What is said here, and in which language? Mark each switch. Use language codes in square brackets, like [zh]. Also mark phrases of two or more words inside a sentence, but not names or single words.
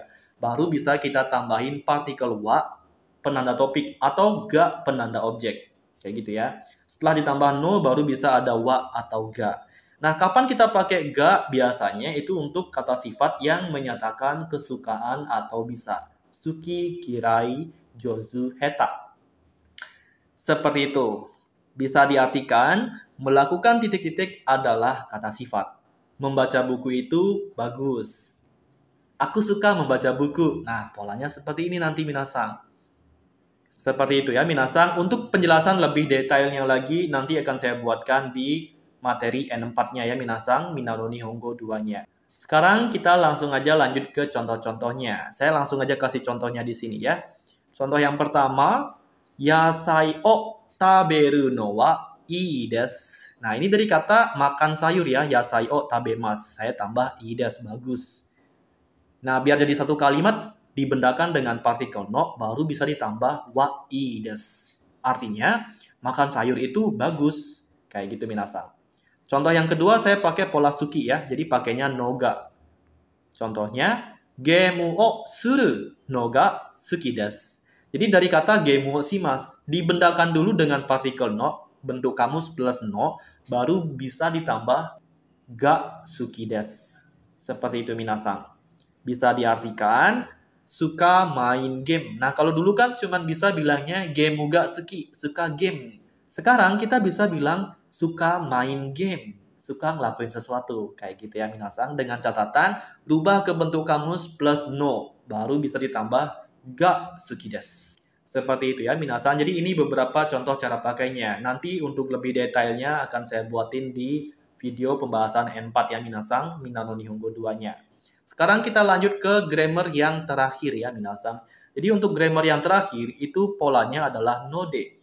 [id] Baru bisa kita tambahin partikel wa, penanda topik, atau ga, penanda objek. Kayak gitu ya. Setelah ditambah no, baru bisa ada wa atau ga. Nah, kapan kita pakai ga? Biasanya itu untuk kata sifat yang menyatakan kesukaan atau bisa. [ja] 好き、嫌い、上手, heta. [id] Seperti itu. Bisa diartikan, melakukan titik-titik adalah kata sifat. Membaca buku itu bagus. Aku suka membaca buku. Nah, polanya seperti ini nanti minasang. Seperti itu ya minasang. Untuk penjelasan lebih detailnya lagi, nanti akan saya buatkan di materi N4-nya ya minasang, Minano Nihongo 2-nya. Sekarang kita langsung aja lanjut ke contoh-contohnya. Saya langsung aja kasih contohnya di sini ya. Contoh yang pertama, [ja] 野菜を食べるのはいいです. [id] Nah, ini dari kata makan sayur ya, [ja] 野菜を食べます. [id] Saya tambah [ja] いいです, [id] bagus. Nah, biar jadi satu kalimat, dibendakan dengan partikel no, baru bisa ditambah [ja] はいいです. [id] Artinya, makan sayur itu bagus. Kayak gitu minasang. Contoh yang kedua saya pakai pola suki ya, jadi pakainya noga. [ja] Contohnya, ゲームをするのが好きです. [id] Jadi dari kata [ja] ゲームをします, [id] dibendakan dulu dengan partikel no, bentuk kamus plus no, baru bisa ditambah [ja] が好きです. [id] Seperti itu minasang. Bisa diartikan, suka main game. Nah, kalau dulu kan cuma bisa bilangnya [ja] ゲームが好き, [id] suka game. Sekarang kita bisa bilang suka main game, suka ngelakuin sesuatu. Kayak gitu ya minasang. Dengan catatan, rubah ke bentuk kamus plus no. Baru bisa ditambah [ja] が好きです. [id] Seperti itu ya minasang. Jadi ini beberapa contoh cara pakainya. Nanti untuk lebih detailnya akan saya buatin di video pembahasan N4 ya minasang. Minano Nihongo 2-nya. Sekarang kita lanjut ke grammar yang terakhir ya minasang. Jadi untuk grammar yang terakhir itu polanya adalah node.